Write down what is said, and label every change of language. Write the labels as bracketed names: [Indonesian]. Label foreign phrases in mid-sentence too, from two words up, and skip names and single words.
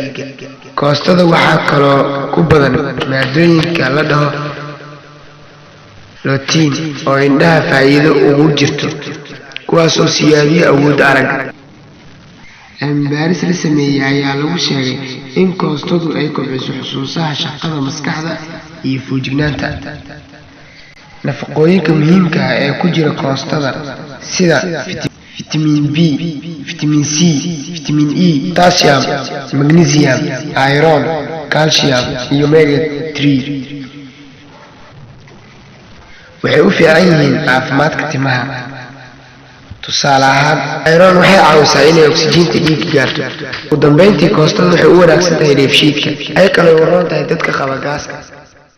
[Somali] koostada waxaa kaloo ku badan maadooyinka la dhaho lutein oo indhaha faa'iido ugu jirto, kuwaasoo siyaadiyo awood aragga. cilmi-baaris la sameeyey ayaa lagu sheegay in koostadu ay kobciso xusuusaha, shaqada maskaxda iyo feejignaanta. nafaqooyinka muhiimka ah ee ku jira koostada sida [English] vitamin B, vitamin C, vitamin E, potassium, magnesium, iron, calcium [Somali] iyo omega 3 waxay u fiican yihiin caafimaadka timaha. tusaale ahaan, iron waxay caawisaa inay oksijiinta dhiigga gaarto. ugu dambeyntii, koostada waxay u wanaagsan tahay dheefshiidka. ay kaloo u roon tahay dadka qaba gaaska.